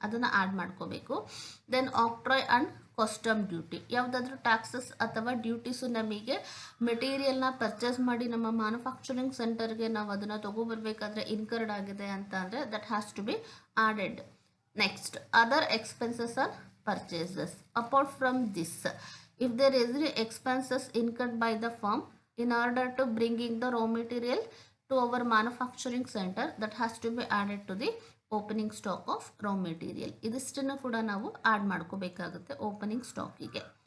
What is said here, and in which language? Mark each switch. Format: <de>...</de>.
<kn>ಅದನ್ನು ಆ್ಯಡ್ ಮಾಡ್ಕೋಬೇಕು. Then ಆಕ್ಟ್ರಾಯ್ and custom duty, ಯಾವುದಾದ್ರೂ ಟ್ಯಾಕ್ಸಸ್ ಅಥವಾ ಡ್ಯೂಟೀಸು ನಮಗೆ ಮೆಟೀರಿಯಲ್ನ ಪರ್ಚೇಸ್ ಮಾಡಿ ನಮ್ಮ ಮ್ಯಾನುಫ್ಯಾಕ್ಚರಿಂಗ್ ಸೆಂಟರ್ಗೆ ನಾವು ಅದನ್ನು ತೊಗೊಬರ್ಬೇಕಾದ್ರೆ ಇನ್ಕರ್ಡ್ ಆಗಿದೆ ಅಂತ ಅಂದರೆ</kn> <en>That has to be added. Next, other expenses are purchases. Apart from this, if there is any expenses incurred by the firm in order to bringing the raw material to our manufacturing center, that has to be added to the opening stock of raw material.</en> <kn>ಇದಿಷ್ಟನ್ನು ಕೂಡ ನಾವು add ಮಾಡ್ಕೋಬೇಕಾಗುತ್ತೆ opening ಸ್ಟಾಕಿಗೆ.</kn>